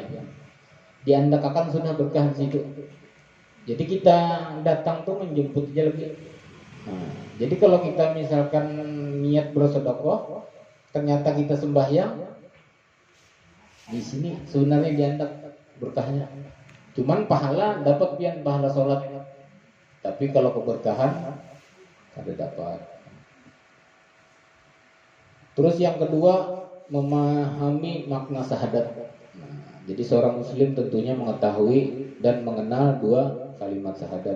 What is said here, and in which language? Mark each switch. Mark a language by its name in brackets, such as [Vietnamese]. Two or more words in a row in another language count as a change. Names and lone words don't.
[Banjar] Diandakakan sudah berkah di situ. Jadi kita datang tuh menjemput aja lebih. Nah, jadi kalau kita misalkan niat bersedekah, ternyata kita sembahyang, di sini sebenarnya diandak berkahnya. Cuman pahala dapat pian pahala sholat, tapi kalau keberkahan ada dapat. Terus yang kedua, memahami makna syahadat. Nah, jadi seorang muslim tentunya mengetahui dan mengenal dua kalimat syahadat.